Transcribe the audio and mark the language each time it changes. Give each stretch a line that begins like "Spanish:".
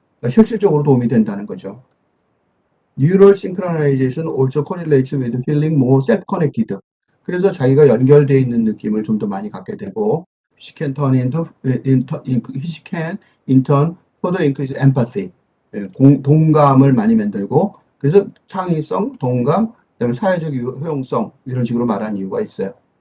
Korean: 그러니까 실질적으로 도움이 된다는 거죠.
English: Neural synchronization also correlates with feeling more self-connected.
Korean: 그래서 자기가 연결되어 있는 느낌을 좀 더 많이 갖게 되고,
English: which can turn which can in turn further increase empathy.
Korean: 동감을 많이 만들고, 그래서 창의성, 동감, 그다음에 사회적 효용성 이런 식으로 말하는 이유가 있어요.